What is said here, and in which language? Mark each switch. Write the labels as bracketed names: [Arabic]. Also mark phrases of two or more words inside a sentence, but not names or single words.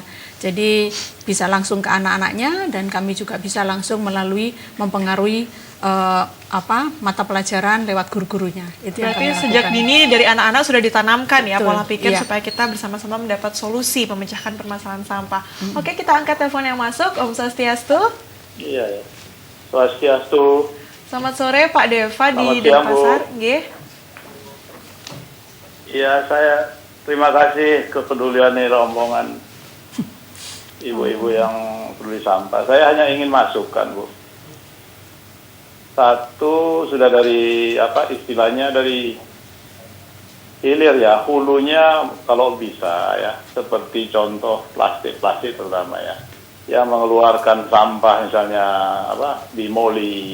[Indonesian] Jadi bisa langsung ke anak-anaknya dan kami juga bisa langsung mempengaruhi mata pelajaran lewat guru-gurunya. Itu yang Berarti kami sejak lakukan. dini dari anak-anak sudah ditanamkan ya Betul, pola pikir iya. supaya kita bersama-sama mendapat solusi memecahkan permasalahan sampah. Oke, kita angkat telepon yang masuk. [Balinese] Om Swastiastu. [Indonesian] Iya, ya. Swastiastu. Selamat sore Pak Deva di Selamat siang, Bu. Denpasar. Nggih. Iya, saya terima kasih kepedulian nih rombongan ibu-ibu yang peduli sampah. Saya hanya ingin masukkan, Bu. Satu, sudah dari istilahnya dari hilir ya, hulunya kalau bisa ya, seperti contoh plastik terutama ya, yang mengeluarkan sampah misalnya di moli.